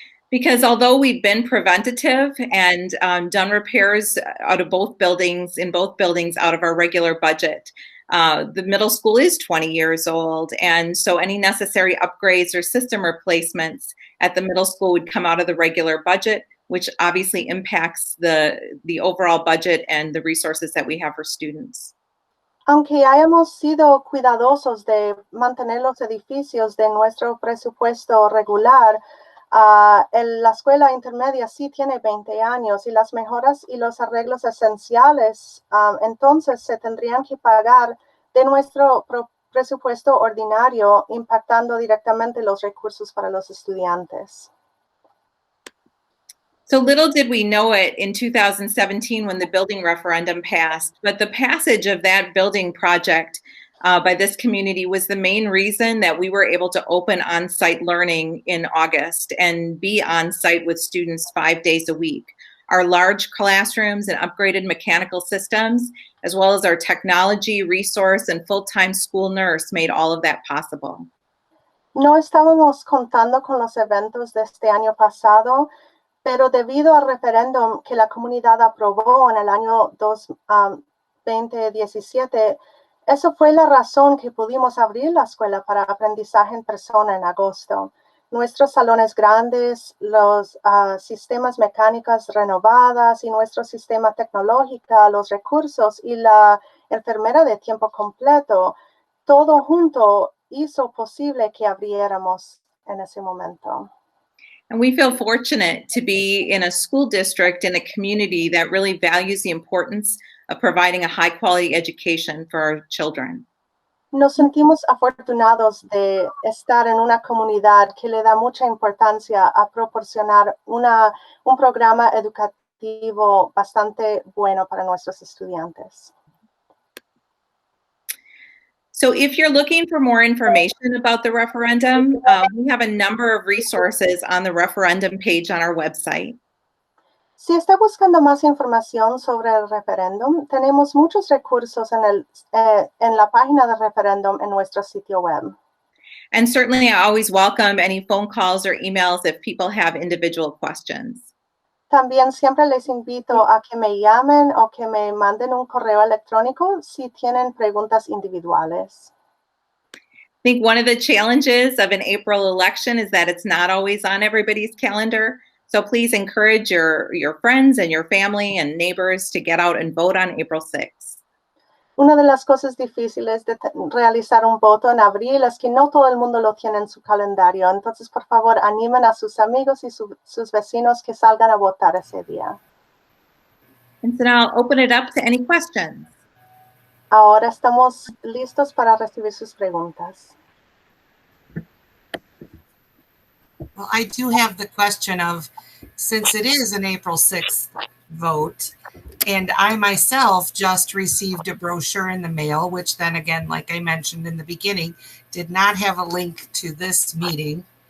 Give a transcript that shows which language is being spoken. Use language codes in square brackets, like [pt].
[en] Because although we've been preventative and done repairs out of both buildings, out of our regular budget, the middle school is 20 years old. And so any necessary upgrades or system replacements at the middle school would come out of the regular budget, which obviously impacts the overall budget and the resources that we have for students. [es] Aunque hayamos sido cuidadosos de mantener los edificios de nuestro presupuesto regular, la escuela intermedia sí tiene 20 años y las mejoras y los arreglos esenciales entonces se tendrían que pagar de nuestro presupuesto ordinario, impactando directamente los recursos para los estudiantes. [en] So little did we know it in 2017 when the building referendum passed, but the passage of that building project by this community was the main reason that we were able to open on-site learning in August and be on-site with students 5 days a week. Our large classrooms and upgraded mechanical systems, as well as our technology, resource, and full-time school nurse made all of that possible. [es] No estábamos contando con los eventos de este año pasado, pero debido al referéndum que la comunidad aprobó en el año 2017, eso fue la razón que pudimos abrir la escuela para aprendizaje en persona en agosto. Nuestros salones grandes, los sistemas mecánicos renovados y nuestro sistema tecnológico, los recursos y la enfermera de tiempo completo, todo junto hizo posible que abriéramos en ese momento. [en] And we feel fortunate to be in a school district in a community that really values the importance of providing a high quality education for our children. [es] Nos sentimos afortunados de estar en una comunidad que le da mucha importancia a proporcionar un programa educativo bastante bueno para nuestros estudiantes. [en] So if you're looking for more information about the referendum, we have a number of resources on the referendum page on our website. [es] Si está buscando más información sobre el referéndum, tenemos muchos recursos en la página del referéndum en nuestro sitio web. [en] And certainly I always welcome any phone calls or emails if people have individual questions. [es] También siempre les invito a que me llamen o que me manden un correo electrónico si tienen preguntas individuales. [en] I think one of the challenges of an April election is that it's not always on everybody's calendar. So please encourage your friends and your family and neighbors to get out and vote on April 6th. [es] Una de las cosas difíciles de realizar un voto en abril es que no todo el mundo lo tiene en su calendario. Entonces, por favor, animen a sus amigos y sus vecinos que salgan a votar ese día. [en] And so now I'll open it up to any questions. [es] Ahora estamos listos para recibir sus preguntas. [en] Well, I do have the question of, since it is an April 6th vote, and I myself just received a brochure in the mail, which then again, like I mentioned in the beginning, did not have a link to this meeting.